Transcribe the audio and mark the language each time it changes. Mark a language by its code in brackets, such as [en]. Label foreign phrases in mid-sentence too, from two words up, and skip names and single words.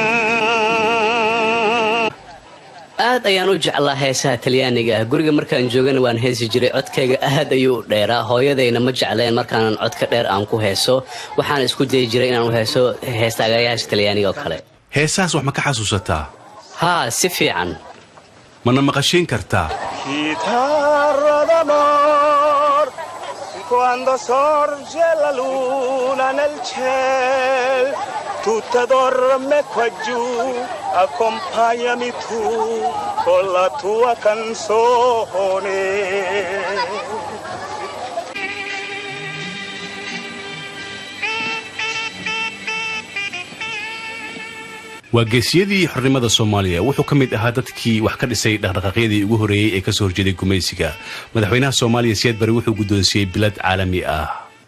[so] aad ayaan u jeclaa heesaha Talyaaniga guriga markaan joogana waan heesi jiray codkayga aad ayuu u dheeraa hooyadayna ma jecleen markaan codka dheer aan ku heeso waxaan isku day jiray inaan u heeso heestaagayaasha Talyaaniga oo kale heesaas wax ma ka xasuusataa haa si fiican mana maqashin kartaa [it] chitarra d'amor quando sorge la luna nel ciel tutta dorme qua giù accompagnami tu con la tua canzone [so] waa geesiyadii xornimada Soomaaliya wuxuu ka mid ahaa dadkii wax ka dhisay dhaqdhaqaaqyadii ugu horeeyay ee ka soo horjeeday gumaysiga madaxweynaha Soomaaliya Siyaad Barre wuxuu gudoonsiyay bilad caalami ah